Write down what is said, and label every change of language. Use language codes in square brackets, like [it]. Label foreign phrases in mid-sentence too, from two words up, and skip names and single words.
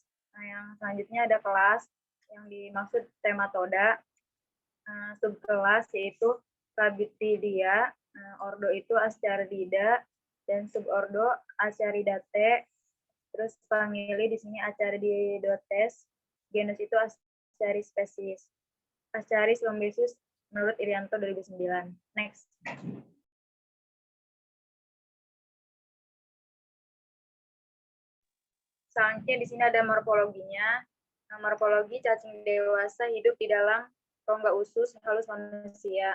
[id] Yang selanjutnya ada kelas yang dimaksud Tematoda, subkelas yaitu Clavitidia, ordo itu Ascaridida, dan subordo Ascaridate. Terus famili di sini Ascaridotes, genus itu Ascaris species. Ascaris lumbisus menurut Irianto 2009. Next. Selanjutnya di sini ada morfologinya. Morfologi cacing dewasa hidup di dalam rongga usus halus manusia.